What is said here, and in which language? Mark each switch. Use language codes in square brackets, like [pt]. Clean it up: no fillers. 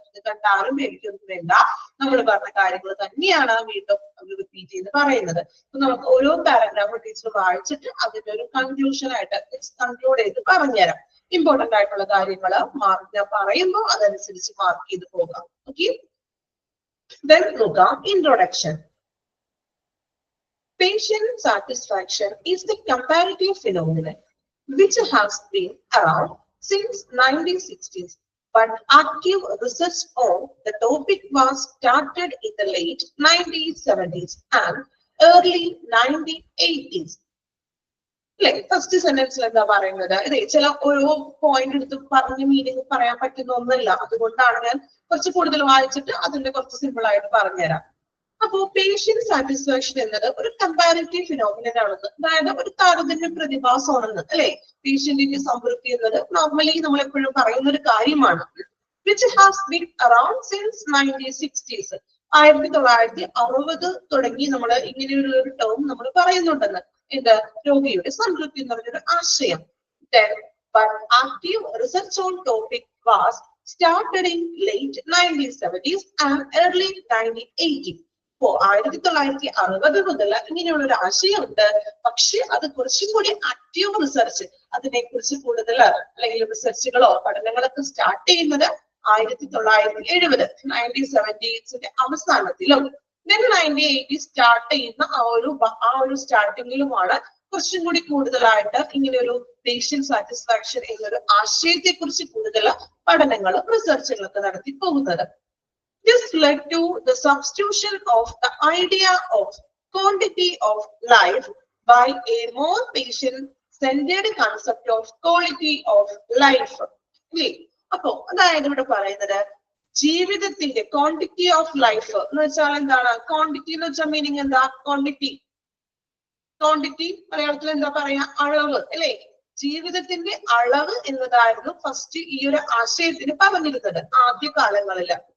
[ml] അത് കണ്ടാലും എനിക്കൊന്നും വേണ്ട, നമ്മൾ പറഞ്ഞ കാര്യങ്ങൾ തന്നെയാണ് വീണ്ടും റിപ്പീറ്റ് ചെയ്ത് പറയുന്നത്. അപ്പൊ നമുക്ക് ഓരോ പാരഗ്രാഫ് ടീച്ചർ വായിച്ചിട്ട് അതിന്റെ ഒരു കൺക്ലൂഷൻ ആയിട്ട് കൺക്ലൂഡ് ചെയ്ത് പറഞ്ഞുതരാം. ഇമ്പോർട്ടന്റ് ആയിട്ടുള്ള കാര്യങ്ങൾ ഞാൻ പറയുമ്പോൾ അതനുസരിച്ച് മാർക്ക് ചെയ്ത് പോകാം. ഓക്കെ, ദെൻ നോക്കാം introduction. [en] Patient satisfaction is the comparative phenomenon which has been around since 1960s, but active research on the topic was started in the late 1970s and early 1980s. [ml] അല്ലെ, first സെന്റൻസിൽ എന്താ പറയുന്നത്? ഇതേ ചില ഓരോ point എടുത്ത് പറഞ്ഞ meaning പറയാൻ പറ്റുന്ന ഒന്നല്ല, അതുകൊണ്ടാണ് ഞാൻ കുറച്ച് കൂടുതൽ വായിച്ചിട്ട് അതിന്റെ കുറച്ച് സിമ്പിൾ ആയിട്ട് പറഞ്ഞുതരാം. അപ്പോ പേഷ്യന്റ് സാറ്റിസ്ഫാക്ഷൻ എന്നത് ഒരു കമ്പാരിറ്റീവ് ഫിനോമിനൻ ആണെന്ന്, അതായത് ഒരു താരതമ്യ പ്രതിഭാസമാണെന്ന് അല്ലെ. പേഷ്യന്റിന്റെ സംതൃപ്തി എന്നത് നോർമലി നമ്മൾ എപ്പോഴും പറയുന്ന ഒരു കാര്യമാണ്. [en] which has been around since 1960s, [ml] 1960 തുടങ്ങി നമ്മൾ ഇങ്ങനെ ഒരു ടേം നമ്മൾ പറയുന്നുണ്ടെന്ന്. എന്ത്? രോഗിയുടെ സംതൃപ്തി എന്ന് പറഞ്ഞൊരു ആശയം. [en] But active research on topic was started in late 1970s and early 1980s. [ml] അപ്പോ 1960 മുതൽ ഇങ്ങനെയുള്ള ഒരു ആശയമുണ്ട്. പക്ഷെ അത് കുറച്ചും കൂടി ആക്റ്റീവ് റിസർച്ച്, അതിനെ കുറിച്ച് കൂടുതൽ അല്ലെങ്കിൽ റിസർച്ചുകളോ പഠനങ്ങളൊക്കെ സ്റ്റാർട്ട് ചെയ്യുന്നത് 1970 1970s അവസാനത്തിലും 1980 സ്റ്റാർട്ട് ചെയ്യുന്ന ആ ഒരു സ്റ്റാർട്ടിങ്ങിലുമാണ് കുറച്ചും കൂടി കൂടുതലായിട്ട് ഇങ്ങനെ ഒരു പേഷ്യന്റ് സാറ്റിസ്ഫാക്ഷൻ എന്നൊരു ആശയത്തെ കുറിച്ച് കൂടുതൽ പഠനങ്ങളും റിസർച്ചുകളൊക്കെ നടത്തി പോകുന്നത്. [en] This led to the substitution of the idea of quantity of life by a more patient-centered concept of quality of life. [ml] അപ്പോ അതായത് ഇവിടെ പറയുന്നത് ജീവിതത്തിന്റെ ക്വാണ്ടിറ്റി ഓഫ് ലൈഫ് എന്ന് വെച്ചാൽ എന്താണ്? ക്വാണ്ടിറ്റി എന്ന് വെച്ചാൽ മീനിങ് എന്താ? ക്വാണ്ടിറ്റി മലയാളത്തിൽ എന്താ പറയാ? അളവ് അല്ലെ. ജീവിതത്തിന്റെ അളവ് എന്നതായിരുന്നു ഫസ്റ്റ് ഈ ഒരു ആശയത്തിന് പറഞ്ഞിരുന്നത് ആദ്യ കാലങ്ങളിൽ.